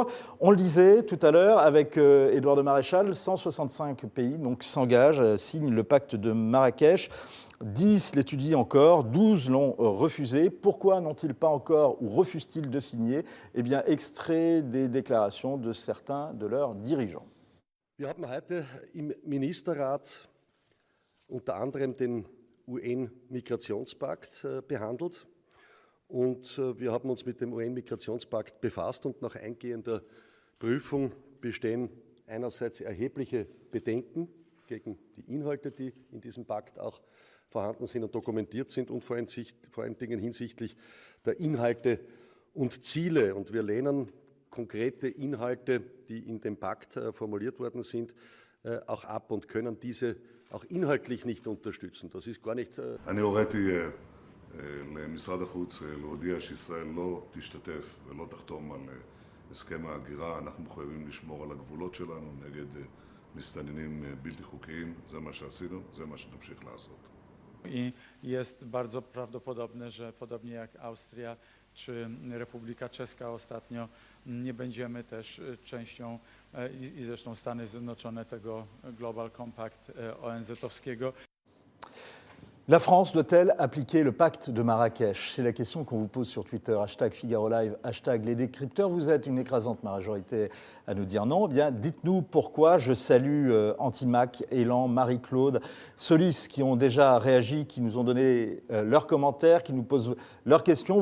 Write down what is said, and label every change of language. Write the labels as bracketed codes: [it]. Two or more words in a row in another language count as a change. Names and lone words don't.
[fr] On le disait tout à l'heure avec Édouard de Maréchal, 165 pays donc s'engagent, signent le pacte de Marrakech. 10 l'étudient encore, 12 l'ont refusé. Pourquoi n'ont-ils pas encore ou refusent-ils de signer? Eh bien, extrait des déclarations de certains de leurs dirigeants. [de] Wir haben heute im Ministerrat unter anderem den UN-Migrationspakt behandelt. Und wir haben uns mit dem UN-Migrationspakt befasst und nach eingehender Prüfung bestehen einerseits erhebliche Bedenken gegen die Inhalte, die in diesem Pakt auch vorhanden sind und dokumentiert sind und vor allen Dingen hinsichtlich der Inhalte und Ziele. Und wir lehnen konkrete Inhalte, die in dem Pakt formuliert worden sind, auch ab und können diese auch inhaltlich nicht unterstützen. Das ist gar nicht... [he] אני הוריתי למשרד החוץ להודיע שישראל לא תשתתף ולא תחתום על הסכם ההגירה. אנחנו מחויבים לשמור על הגבולות שלנו נגד מסתננים בלתי חוקיים. זה מה שעשינו, זה מה שנמשיך לעשות. [pl] I jest bardzo prawdopodobne, że podobnie jak Austria czy Republika Czeska ostatnio, nie będziemy też częścią i zresztą Stany Zjednoczone tego Global Compact ONZ-owskiego. [fr] La France doit-elle appliquer le pacte de Marrakech? C'est la question qu'on vous pose sur Twitter, #Figaro Live, #Les Décrypteurs. Vous êtes une écrasante majorité à nous dire non. Eh bien, dites-nous pourquoi. Je salue Antimac, Elan, Marie-Claude, Solis qui ont déjà réagi, qui nous ont donné leurs commentaires, qui nous posent leurs questions.